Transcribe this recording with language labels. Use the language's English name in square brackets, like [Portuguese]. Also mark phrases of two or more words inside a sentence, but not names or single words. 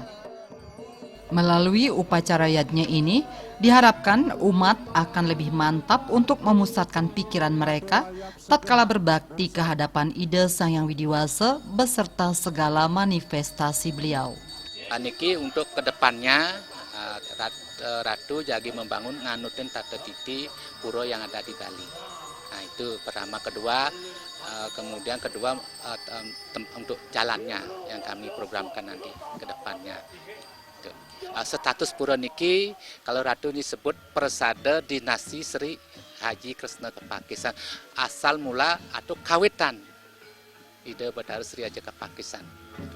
[Indonesian] Melalui upacara yajna ini, diharapkan umat akan lebih mantap untuk memusatkan pikiran mereka tatkala berbakti ke hadapan ide Sang Hyang Widiwasa beserta segala manifestasi beliau. Niki untuk kedepannya [Balinese] Ratu Jagi [Indonesian] membangun [Balinese] nganutin tata titi [Indonesian] pura yang ada di Bali. Nah itu pertama, kemudian kedua untuk jalannya yang kami programkan nanti ke depannya. Status pura niki kalau Ratu disebut Persada Dinasti Sri Haji Kresna Kepakisan, asal mula atau kawitan Ida Bathara Sri Haji Kepakisan.